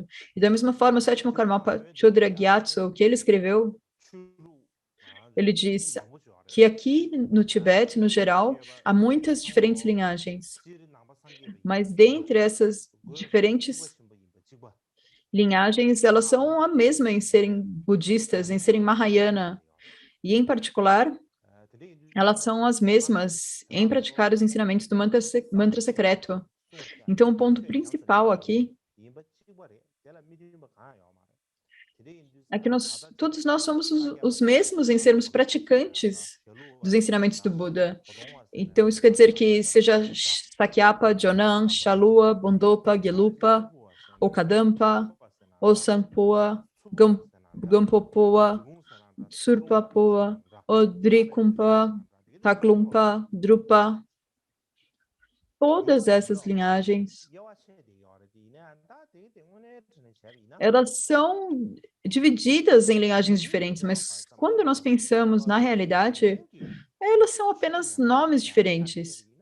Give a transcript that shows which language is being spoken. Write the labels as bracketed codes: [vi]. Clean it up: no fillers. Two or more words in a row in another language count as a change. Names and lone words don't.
[pt] E da mesma forma, o sétimo Karmapa Chodra Gyatso, o que ele escreveu, ele diz que aqui no Tibete, no geral, há muitas diferentes linhagens, mas dentre essas diferentes linhagens, elas são a mesma em serem budistas, em serem Mahayana, e em particular, elas são as mesmas em praticar os ensinamentos do mantra secreto. Então, o ponto principal aqui é que todos nós somos os mesmos em sermos praticantes dos ensinamentos do Buda. Então, isso quer dizer que seja Sakyapa, Jonan, Shalua, Bondopa, Gelupa, ou Kadampa, ou Sampoa, Gampopoa, Surpapoa, ou Drikumpa, Taklumpa, Drupa, todas essas linhagens, elas são divididas em linhagens diferentes, mas quando nós pensamos na realidade, elas são apenas nomes diferentes.